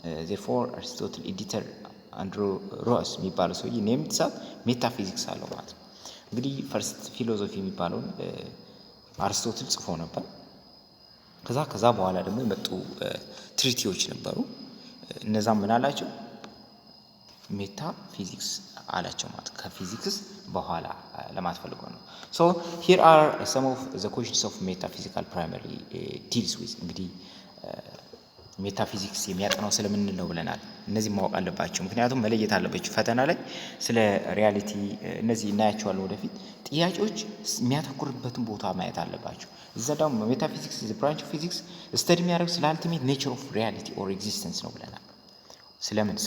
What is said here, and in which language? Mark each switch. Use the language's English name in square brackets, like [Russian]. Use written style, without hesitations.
[Amharic] therefore Aristotle editor አንድሮ ሮስ የሚባለው ሰውዬ ኔምድ ሳብ ሜታፊዚክስ አለው ማለት ነው። እንግዲህ ፈርስት ፊሎሶፊ የሚባለውን አሪስቶትል ጽፎ ነበር። ከዛ በኋላ ደግሞ የመጡ ትሪቲዎች ነበሩ። እነዛም ምን አላቸው? ሜታፊዚክስ አላቸው ማለት ከፊዚክስ በኋላ ለማለት ፈልጎ ነው። [English] so here are some of the questions of metaphysical primarily deals with እንግዲህ [Amharic] ሜታፊዚክስ የሚያጠናው ስለምን ነው ብለናል። እነዚህ ማወቅ አለባቸው፣ ምክንያቱም መለየት አለባቸው። ፈተና ላይ ስለ ሪያሊቲ እነዚህ እናያቸዋለን ወደፊት። ጥያቄዎች የሚያተኩርበትን ቦታ ማየት አለባቸው። እዛ ደግሞ ሜታፊዚክስ [English] ብራንች ኦፍ ፊዚክስ ስተዲ [Amharic] የሚያደርግ ስለ [English] አልቲሜት ኔቸር ኦፍ ሪያሊቲ ኦር ኤግዚስተንስ [Amharic] ነው ብለናል። ስለምን?